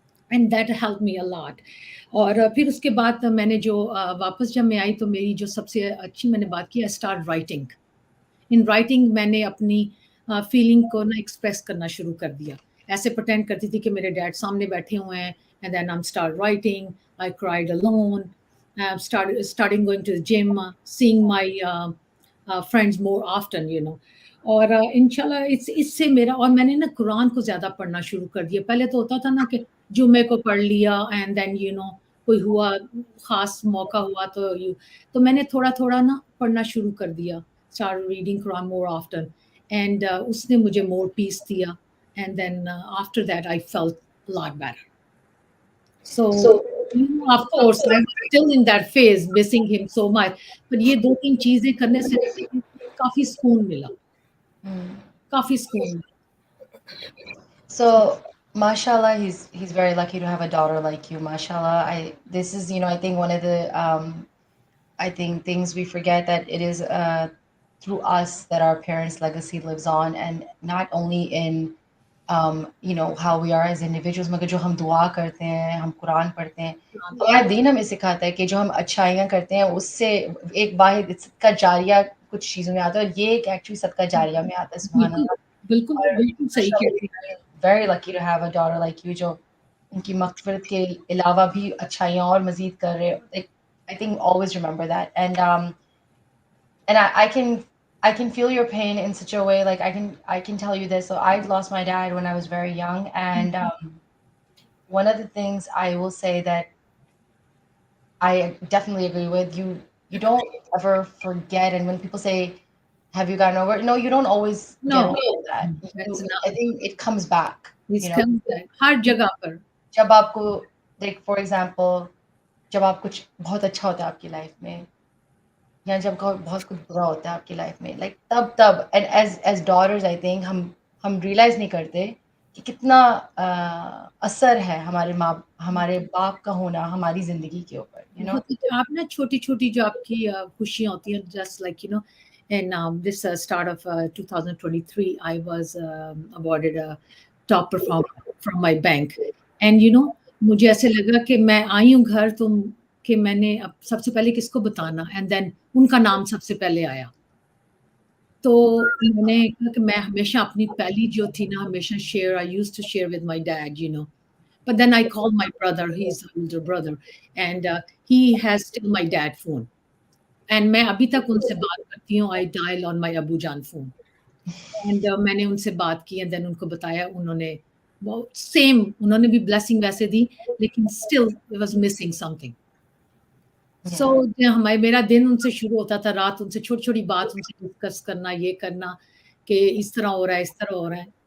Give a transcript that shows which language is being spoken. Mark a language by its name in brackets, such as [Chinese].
[English] And that help me a lot. [Hindi] और फिर उसके बाद मैंने जो वापस जब मैं आई तो मेरी जो सबसे अच्छी मैंने बात की, [English] I start writing. [Hindi] In writing मैंने अपनी फीलिंग को ना एक्सप्रेस करना शुरू कर दिया। ऐसे प्रिटेंड करती थी कि मेरे डैड सामने बैठे हुए हैं, [English] And then I am start writing. I cried alone, starting going to the gym, seeing my friends more often, you know। [Hindi] और इंशाल्लाह इससे मेरा, और मैंने ना कुरान को ज़्यादा पढ़ना शुरू कर दिया। पहले तो होता था ना कि जुम्मे को पढ़ लिया, [English] and then you know [Hindi] कोई हुआ ख़ास मौका हुआ तो मैंने थोड़ा-थोड़ा ना पढ़ना शुरू कर दिया। [English] Started reading Quran more often, and [Hindi] उसने मुझे [English] more peace दिया, and then after that I felt a lot better. So, you know, of course, I'm still in that phase, missing him so much. [Hindi] But ये 2-3 चीज़ें करने से काफ़ी सुकून मिला, काफ़ी सुकून मिला। [English] So, mashallah, he's very lucky to have a daughter like you. Mashallah, this is, I think one of the I think things we forget, that it is through us that our parents' legacy lives on, and not only in how we are as individuals, [Hindi] मगर जो हम दुआ करते हैं, हम कुरान पढ़ते हैं, हमारा दीन हमें सिखाता है कि जो हम अच्छाइयाँ करते हैं उससे एक वाहिद सदका जारिया कुछ चीज़ों में आता है, और ये एक एक्चुअली सदका जारिया में आता है। सुभान बिल्कुल, अल्लाह। बिल्कुल, और बिल्कुल सही कह रही हैं। [English] very lucky to have a daughter like you, [Hindi] जो उनकी मग़फ़िरत के अलावा भी अच्छाइयाँ और मज़ीद कर रहे हो। [English] Like, I think always remember that, and I can feel your pain in such a way. Like I can tell you this. So I lost my dad when I was very young, and one of the things I will say that I definitely agree with you. You don't ever forget, and when people say, "Have you gotten over it?" No, you don't always get No, over that. that's I not. think it comes back. It's come back [Hindi] हर जगह पर। जब आपको, [English] like for example, [Hindi] जब आप कुछ बहुत अच्छा होता है आपकी लाइफ में, या जब बहुत कुछ बुरा होता है आपकी लाइफ में, लाइक तब [English] and as daughters I think [Hindi] हम रियलाइज नहीं करते कि कितना असर है हमारे बाप का होना हमारी जिंदगी के ऊपर, बहुत आप ना छोटी-छोटी जो आपकी खुशियाँ होती हैं, just like you know, [English] in this start of 2023, I was awarded a top performer from my bank, and you know, [Hindi] मुझे ऐसे लगा कि मैं आई हूँ घर तो कि मैंने अब सबसे पहले किसको बताना, एंड देन उनका नाम सबसे पहले आया। तो मैंने कहा कि मैं हमेशा अपनी पहली जो थी ना, हमेशा share, [English] I used to share with my dad, you know। But then I called my brother, he's an older brother, and he has still my dad phone. And [Hindi] मैं अभी तक उनसे बात करती हूँ, [English] I dial on my अबू जान phone. [Hindi] And मैंने उनसे बात की, and then उनको बताया, उन्होंने वो सेम, उन्होंने भी ब्लेसिंग वैसे दी, लेकिन [English] still it was missing something. [Hindi] So हमारे मेरा दिन उनसे शुरू होता था, रात उनसे छोटी-छोटी बात उनसे डिस्कस करना, ये करना कि इस तरह हो रहा है, इस तरह हो रहा है।